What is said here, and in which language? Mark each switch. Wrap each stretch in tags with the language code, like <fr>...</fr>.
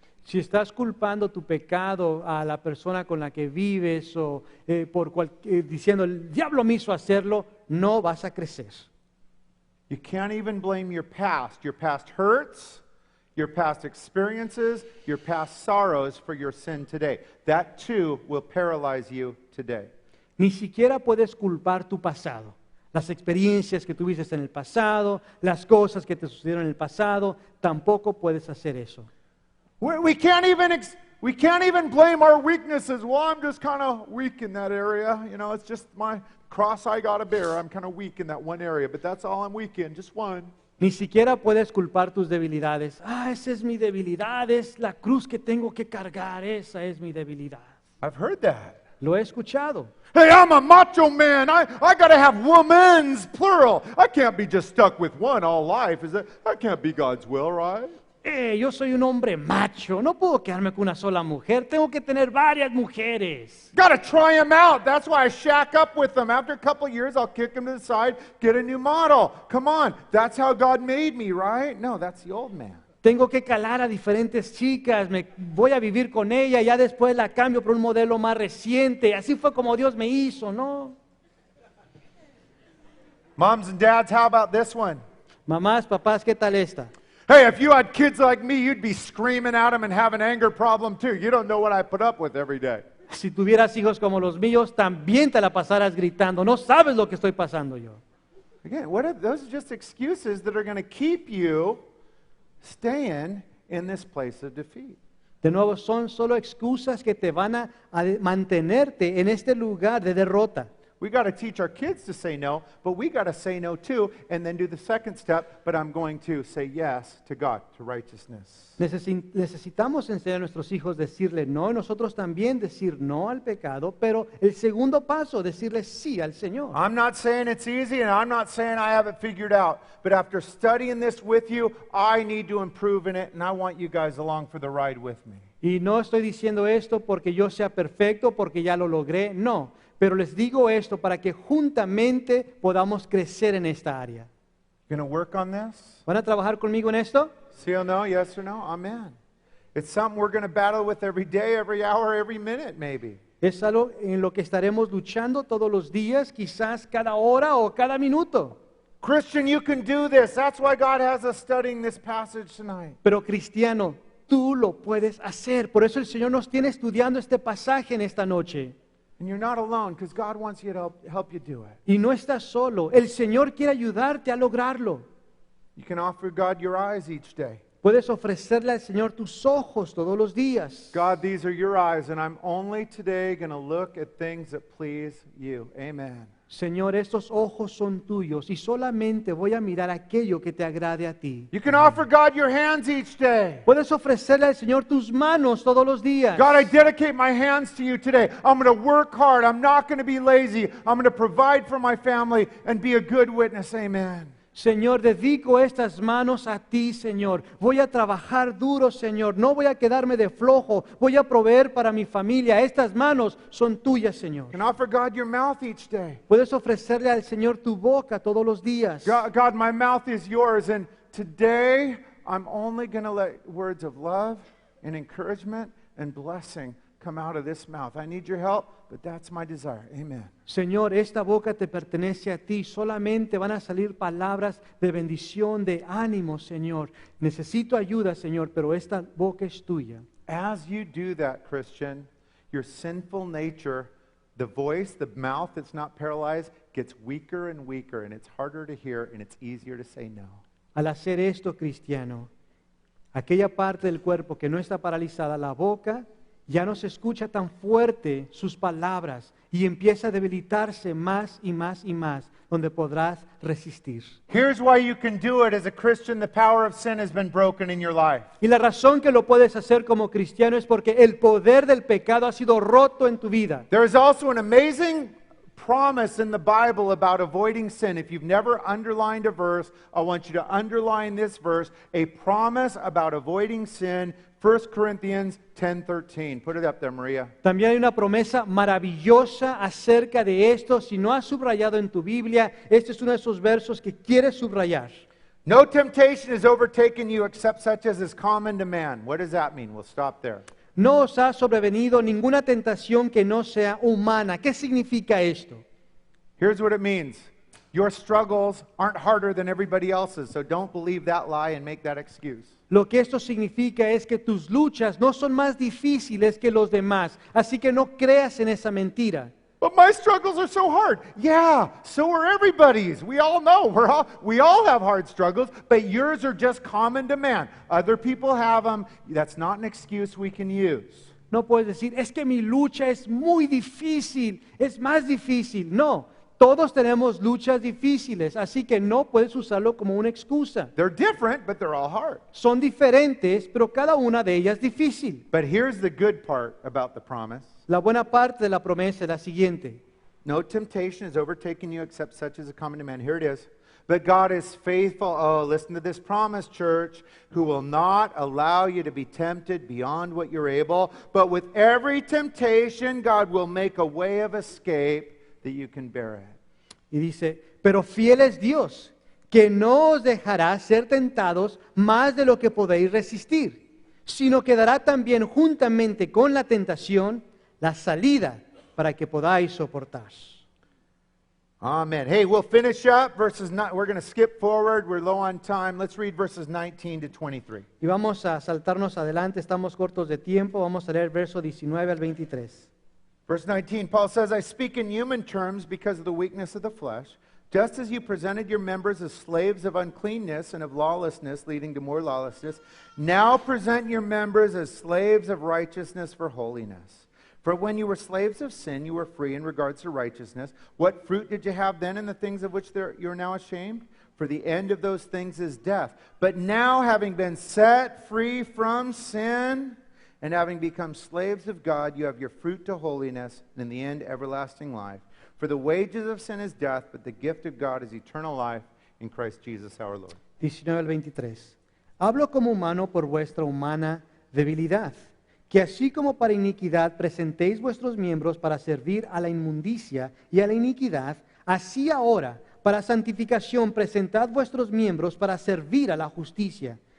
<es>Si estás culpando tu pecado a la persona con la que vives o diciendo el diablo me hizo hacerlo, no vas a crecer.</es> <en>You can't even blame your past hurts, your past experiences, your past sorrows for your sin today. That too will paralyze you today.</en> <es>Ni siquiera puedes culpar tu pasado. Las experiencias que tuviste en el pasado, las cosas que te sucedieron en el pasado, tampoco puedes hacer eso.</es> <en>We can't even blame our weaknesses. Well, I'm just kind of weak in that area. You know, it's just my cross I got to bear. I'm kind of weak in that one area, but that's all I'm weak in, just one.</en> <es>Ni siquiera puedes culpar tus debilidades. Esa es mi debilidad, es la cruz que tengo que cargar, esa es mi debilidad.</es> <en>I've heard that.</en> <es>Lo he escuchado.</es> <en>Hey, I'm a macho man. I got to have womans, plural. I can't be just stuck with one all life. That can't be God's will, right?</en> <es>Yo soy un hombre macho, no puedo quedarme con una sola mujer, tengo que tener varias mujeres.</es> <en>Got to try them out. That's why I shack up with them. After a couple of years, I'll kick them to the side, get a new model. Come on, that's how God made me, right? No, that's the old man.</en> <es>Tengo que calar a diferentes chicas, voy a vivir con ella, ya después la cambio por un modelo más reciente. Así fue como Dios me hizo, ¿no?</es> <en>Moms and dads, how about this one?</en> <es>Mamás, papás, ¿qué tal esta?</es> <en>Hey, if you had kids like me, you'd be screaming at them and have an anger problem too. You don't know what I put up with every day.</en> <es>Si tuvieras hijos como los míos, también te la pasarás gritando. No sabes lo que estoy pasando yo.</es> <en>Again, those are just excuses that are going to keep you staying in this place of defeat.</en> <es>De nuevo, son solo excusas que te van a mantenerte en este lugar de derrota.</es> <en>We got to teach our kids to say no, but we got to say no too, and then do the second step, but I'm going to say yes to God, to righteousness.</en> <es>Necesitamos enseñar a nuestros hijos decirle no, nosotros también decir no al pecado, pero el segundo paso, decirle sí al Señor.</es> <en>I'm not saying it's easy, and I'm not saying I have it figured out, but after studying this with you, I need to improve in it, and I want you guys along for the ride with me.</en> <es>Y no estoy diciendo esto porque yo sea perfecto, porque ya lo logré, no. Pero les digo esto para que juntamente podamos crecer en esta área.</es> <en>You gonna work on this?</en> <es>¿Van a trabajar conmigo en esto? Sí o no?</es> <en>Yes or no?</en> <es>Amen.</es> <en>It's something we're going to battle with every day, every hour, every minute, maybe.</en> <es>Es algo en lo que estaremos luchando todos los días, quizás cada hora o cada minuto.</es> <en>Christian, you can do this. That's why God has us studying this passage tonight.</en> <es>Pero cristiano, tú lo puedes hacer. Por eso el Señor nos tiene estudiando este pasaje en esta noche.</es> <en>And you're not alone because God wants you to help you do it.</en> <es>Y no estás solo. El Señor quiere ayudarte a lograrlo.</es> <en>You can offer God your eyes each day.</en> <es>Puedes ofrecerle al Señor tus ojos todos los días.</es> <en>God, these are your eyes, and I'm only today going to look at things that please you. Amen.</en> <es>Señor, estos ojos son tuyos y solamente voy a mirar aquello que te agrade a ti.</es> <en>You can offer God your hands each day.</en> <es>Puedes ofrecerle al Señor tus manos todos los días.</es> <en>God, I dedicate my hands to you today. I'm going to work hard. I'm not going to be lazy. I'm going to provide for my family and be a good witness. Amen.</en> <es>Señor, dedico estas manos a ti, Señor. Voy a trabajar duro, Señor. No voy a quedarme de flojo. Voy a proveer para mi familia. Estas manos son tuyas, Señor.</es> <en>You can offer God your mouth each day.</en> <es>Puedes ofrecerle al Señor tu boca todos los días.</es> <en>God, my mouth is yours, and today I'm only going to let words of love and encouragement and blessing come out of this mouth. I need your help, but that's my desire. Amen.</en> <es>Señor, esta boca te pertenece a ti. Solamente van a salir palabras de bendición, de ánimo, Señor. Necesito ayuda, Señor, pero esta boca es tuya.</es> <en>As you do that, Christian, your sinful nature, the voice, the mouth that's not paralyzed, gets weaker and weaker, and it's harder to hear, and it's easier to say no.</en> <es>Al hacer esto, cristiano, aquella parte del cuerpo que no está paralizada, la boca, ya no se escucha tan fuerte sus palabras y empieza a debilitarse más y más y más, donde podrás resistir.</es> <en>Here's why you can do it as a Christian. The power of sin has been broken in your life.</en> <es>Y la razón que lo puedes hacer como cristiano es porque el poder del pecado ha sido roto en tu vida.</es> <en>There is also an amazing promise in the Bible about avoiding sin. If you've never underlined a verse, I want you to underline this verse, a promise about avoiding sin, 1 Corinthians 10:13. Put it up there, Maria.</en> <es>También hay una promesa maravillosa acerca de esto. Si no has subrayado en tu Biblia, este es uno de esos versos que quieres subrayar.</es> <en>No temptation has overtaken you except such as is common to man. What does that mean? We'll stop there.</en> <es>No os ha sobrevenido ninguna tentación que no sea humana. ¿Qué significa esto?</es> <en>Here's what it means. Your struggles aren't harder than everybody else's, so don't believe that lie and make that excuse.</en> <es>Lo que esto significa es que tus luchas no son más difíciles que los demás, así que no creas en esa mentira.</es> <en>But my struggles are so hard. Yeah, so are everybody's. We all know. We all have hard struggles, but yours are just common to man. Other people have them. That's not an excuse we can use.</en> <es>No puedes decir, es que mi lucha es muy difícil, es más difícil. No, todos tenemos luchas difíciles, así que no puedes usarlo como una excusa.</es> <en>They're different, but they're all hard.</en> <es>Son diferentes, pero cada una de ellas difícil.</es> <en>But here's the good part about the promise.</en> <es>La buena parte de la promesa es la siguiente.</es> <en>No temptation has overtaken you except such as is common to man. Here it is. But God is faithful. Oh, listen to this promise, church, who will not allow you to be tempted beyond what you're able. But with every temptation, God will make a way of escape that you can bear it.</en> <es>Y dice, pero fiel es Dios, que no os dejará ser tentados más de lo que podéis resistir, sino que dará también juntamente con la tentación la salida para que podáis soportar. Amen.</es> <en>Hey, we'll finish up we're going to skip forward. We're low on time. Let's read verses 19 to 23.</en> <es>Y vamos a saltarnos adelante, estamos cortos de tiempo, vamos a leer verso 19 al 23.</es> <en>Verse 19, Paul says, I speak in human terms because of the weakness of the flesh. Just as you presented your members as slaves of uncleanness and of lawlessness, leading to more lawlessness, now present your members as slaves of righteousness for holiness. For when you were slaves of sin, you were free in regards to righteousness. What fruit did you have then in the things of which you're now ashamed? For the end of those things is death. But now, having been set free from sin and having become slaves of God, you have your fruit to holiness, and in the end, everlasting life. For the wages of sin is death, but the gift of God is eternal life in Christ Jesus our Lord.</en> <es>19 al 23. Hablo como humano por vuestra humana debilidad, que así como para iniquidad presentéis vuestros miembros para servir a la inmundicia y a la iniquidad, así ahora, para santificación, presentad vuestros miembros para servir a la justicia.</es>